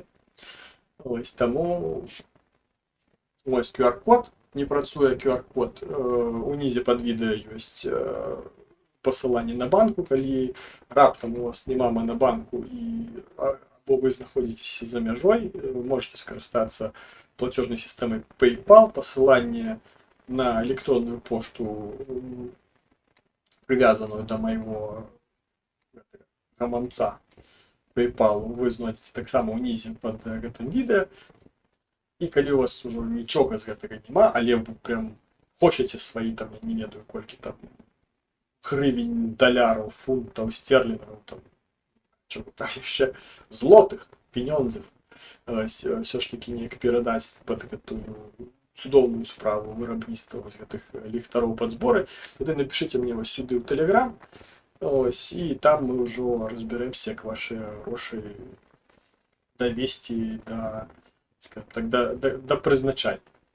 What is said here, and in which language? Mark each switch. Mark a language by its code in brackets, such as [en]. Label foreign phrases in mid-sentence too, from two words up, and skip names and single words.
[be] Ось, таму ось QR-код, не працуе QR-код, унізе пад відэа ёсць пасыланне на банку, калі раптам у вас няма манабанку або вы знаходзіцеся за мяжой, вы можете скарыстацца [ru] платежной системой [be] PayPal, пасыланне на электронную пошту, [ru] привязанную до моего [be] гаманца PayPal, вы знойдзеце таксама ўнізе пад гэтым відэа. І калі у вас ужо нічога з гэтага няма, але вы прям хочаце сваі там, не ведаю, колькі там гривень, даляраў, фунтаў, стерлінгаў, там, чого там яшчэ, злотых, пенёнзаў, [uk] все ж таки [be] неяк перадаць пад гэтую цудоўную справу вырабніцтва вось гэтых ліхтароў пад зборы, тады напішыце мне вось сюды ў Telegram, ось, і там мы ўжо разбярэмся, як вашы грошы давесці да, скажем так, да прызначання.